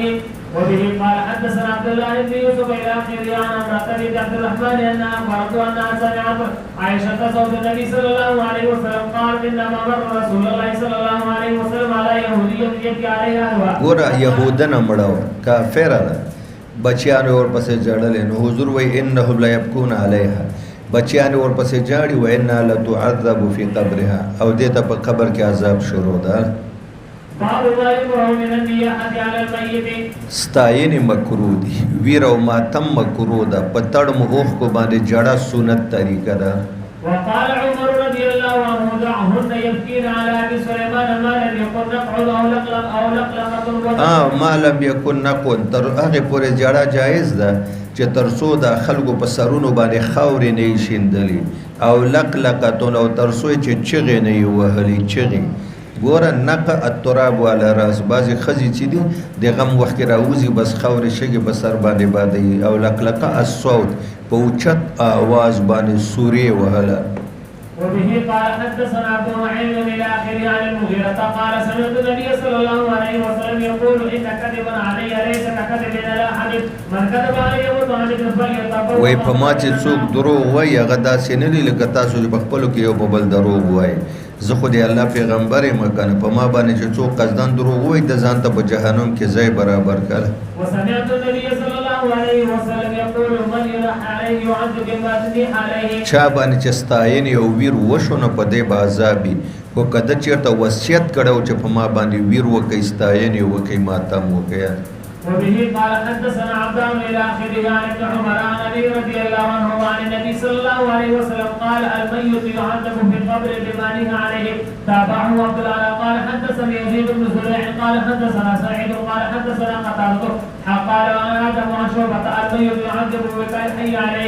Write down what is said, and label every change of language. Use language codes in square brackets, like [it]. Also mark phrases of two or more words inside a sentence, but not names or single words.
[ar] وبه قال حدثنا عبد الله بن يوسف الى اخره عن امراه بنت عبد الرحمن انها اخبرته انها سمعت عائشه زوج النبي صلى الله عليه وسلم قال انما مر رسول الله صلى الله عليه وسلم على يهوديه يبكي عليها الواء. [ps] ګوره یهودن مړه کافره ده، بچیانو ورپسې جړلې، نو حضور وایي [ar] انهم لا يبكون عليها، [ps] بچیانو ورپسې جاړي و [ar] انها لتعذب في قبرها، [ps] او دې ته په قبر کې عذاب شروع ده. ستاینې مکروه دي، ویر او ماتم مکروه ده، په تړم اوښکو باندې جړه سنت طریقه ده. [ar] وقال عمر رضي الله عنه دعهن يبكين على ابي سليمان ما لم يكن نقع او لقلقه ما لم يكن نقع، [ps] تر هغه پورې جړه جایز ده چې تر څو د خلکو په سرونو باندې خاورې نه شیندلې، او لقلقه او تر څو چې چغې نه وهلې چغې. ګوره [ar] نقع التراب والا راس، [ps] بعضې ښځې چې دي د غم وخت کې راوځي بس خاورې شګې په سر باندې بادوي، او [ar] لقلقه الصوت [ps] په اوچت آواز باندې سورې وهله. [ar] وبه قال حدثنا ابو نعيم الى اخره عن المغيرة قال سمعت النبي صلى الله عليه وسلم يقول ان كذبا علي ليس ككذب على احد من كذب علي متعمدا فليتبوأ. [ps] وای په ما چې څوک دروغ وایي هغه داسې نه دي لکه تاسو چې په خپلو کې یو په بل دروغ وایي. زه خو د الله پیغمبر یم، کنه په ما باندې چې څوک قصدن دروغ وایي د ځان ته په جهنم کې ځای برابر کړه. [ar] وسمعت النبي صلى الله عليه وسلم يقول من يلح عليه يعذب بما تنيح عليه. [ps] چا باندې چې ستاینې او ویر وشو نه په دې به عذابي، خو که ده چېرته وصیت کړی و چې په ما باندې ویر وکړئ، ستاینې وکړئ، ماتم وکړئ. [ar] وبه قال حدثنا عبدان الى اخره عن ابن عمر عن ابي رضي الله عنه وعن النبي صلى الله عليه وسلم قال الميت يعذب في القبر بما نهى عليه. تابعه عبد الله قال حدثني يزيد بن زريع قال حدثنا سعيد قال حدثنا قتادة قال وانا ادم عن شعبة الميت يعذب بكاء الحي عليه.